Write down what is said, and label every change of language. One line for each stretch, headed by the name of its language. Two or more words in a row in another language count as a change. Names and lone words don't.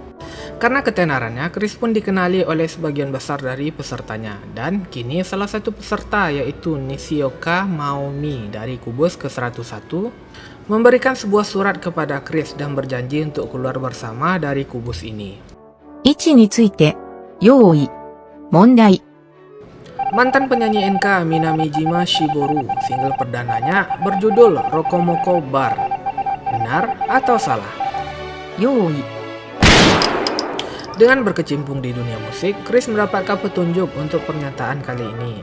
Indonesian: Karena ketenarannya, Chris pun dikenali oleh sebagian besar dari pesertanya. Dan kini salah satu peserta yaitu Nishioka Maomi dari kubus ke-101 memberikan sebuah surat kepada Chris dan berjanji untuk keluar bersama dari kubus ini.
Japanese: 位置について、用意、問題、
Indonesian: Mantan penyanyi NK Minamijima Shiboru, single perdananya berjudul Rokomoko Bar. Benar atau salah?
Japanese: 用意、
Indonesian: Dengan berkecimpung di dunia musik, Chris mendapatkan petunjuk untuk pernyataan kali ini.